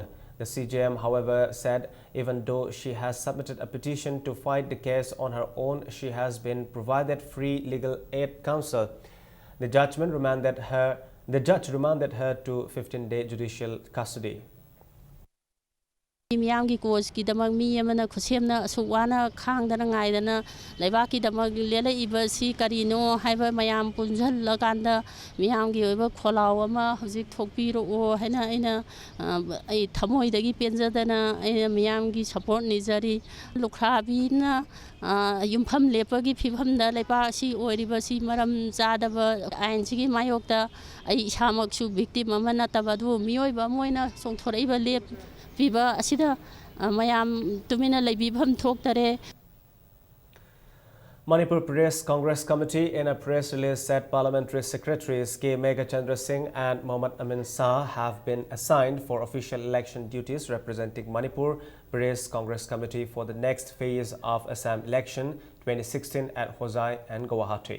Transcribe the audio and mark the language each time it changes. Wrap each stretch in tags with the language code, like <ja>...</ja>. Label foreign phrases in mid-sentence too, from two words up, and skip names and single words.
<en>The CJM, however, said even though she has submitted a petition to fight the case on her own, she has been provided free legal aid counsel. The judge remanded her to 15-day judicial custody.</en> <mni>Miyamgi cause ki damag miyamana kusemna suwana khang dana ngai dana lebaki damag lela ibasi karino haiba mayam punjal laganda miyamgi oiba kholaw ama hojik thokpiro o haina aina ai thamoi dagi penja dana aina miyamgi support nijari lukhrabi na yumpham lepagi phibham da lepa si oiriba si maram chadaba ain sigi mayokta ai samak su victim amana tabadu miyoiba moina songthoraiba lep Manipur</mni> <en>Pradesh Congress Committee in a press release said Parliamentary Secretaries K. Meghachandra Singh and Mohammad Amin Shah have been assigned for official election duties representing Manipur Pradesh Congress Committee for the next phase of Assam election 2016 at Hosai and Guwahati.</en>